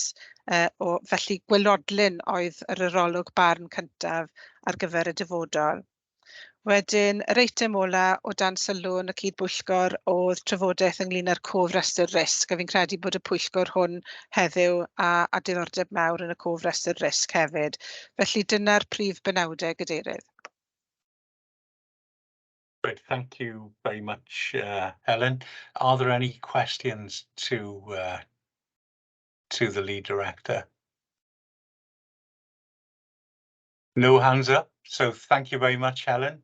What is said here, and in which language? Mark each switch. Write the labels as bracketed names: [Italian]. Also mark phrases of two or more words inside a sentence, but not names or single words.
[Welsh] Felly gwelodlyn oedd yr arolwg barn cyntaf ar gyfer y dyfodol. Wedyn, yr eitem ola o dan sylw yn y cydbwyllgor oedd trafodaeth ynglyn â'r cofrestr risg, a fi'n credu bod y pwyllgor hwn heddiw a diddordeb mawr yn y cofrestr risg hefyd. Felly dyna'r prif benawdau, Gadeirydd. [English] Great, thank you very much, Helen. Are there any questions to the lead director? No hands up, so thank you very much, Helen.